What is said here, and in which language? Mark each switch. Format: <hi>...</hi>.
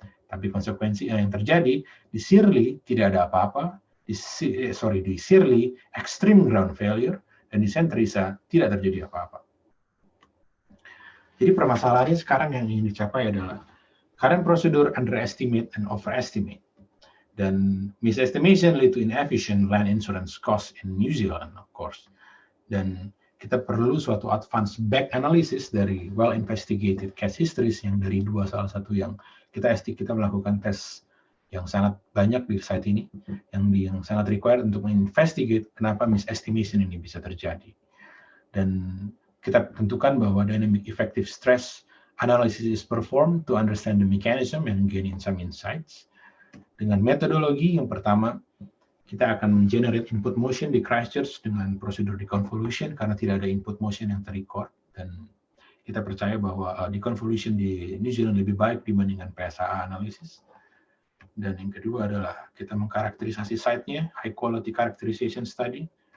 <id>Tapi konsekuensi yang terjadi di Searle tidak ada apa-apa, di Searle extreme ground failure, dan di Centrisa tidak terjadi apa-apa. Jadi permasalahannya sekarang yang ingin dicapai adalah</id> <en>current procedure underestimate and overestimate.</en> <id>Dan</id> <en>misestimation lead to inefficient land insurance cost in New Zealand, of course.</en> <id>Dan kita perlu suatu advanced back analysis dari well-investigated case histories yang dari salah satu yang kita melakukan tes yang sangat banyak di site ini, yang sangat required untuk menginvestigate kenapa misestimation ini bisa terjadi. Dan kita tentukan bahwa</id> <en>dynamic effective stress analysis is performed to understand the mechanism and gain some insights.</en> <id>Dengan metodologi yang pertama, kita akan generate input motion di Christchurch dengan prosedur deconvolution karena tidak ada input motion yang terrecord, dan kita percaya bahwa deconvolution di New Zealand lebih baik dibandingkan PSAA analysis. Dan yang kedua adalah kita mengkarakterisasi site-nya, high quality characterization study.</id>